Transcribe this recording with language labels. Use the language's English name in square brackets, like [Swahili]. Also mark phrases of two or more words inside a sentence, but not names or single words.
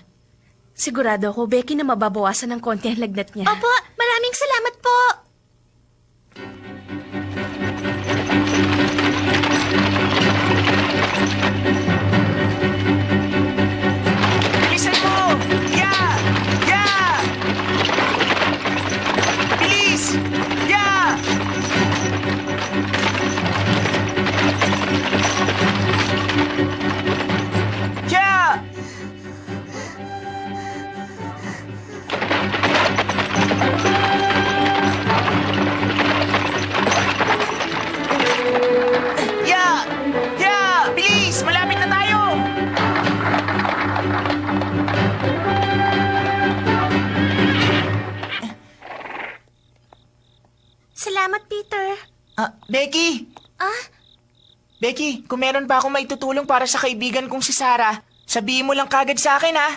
[Filipino] Sigurado ako, Becky, na mababawasan ng konti ang lagnat niya. Opo, maraming salamat po. Bilisan mo! [English] Yeah! Yeah! Bilis! Yeah! Yeah! Yeah! Yeah! [Filipino] Bilis! Malapit na tayo! Salamat, Peter. Becky! Ah? Becky, kung meron pa akong maitutulong para sa kaibigan kong si Sarah, sabihin mo lang kagad sa akin, ha?